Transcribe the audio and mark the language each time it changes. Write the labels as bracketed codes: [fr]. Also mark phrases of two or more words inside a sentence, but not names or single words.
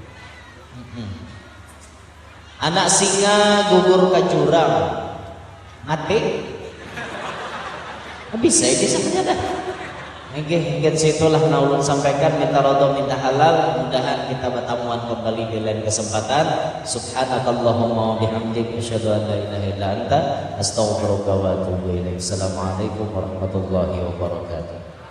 [id] Anak singa gugur ke jurang, mati. [bjn] Bisa saja dah. Hingga situlah naulun sampaikan, minta ridha minta halal. Mudahan kita bertemuan kembali di lain kesempatan. [ar] سبحانك اللهم وبحمدك أشهد أن لا إله إلا أنت أستغفرك وأتوب إليك. السلام عليكم ورحمة الله وبركاته.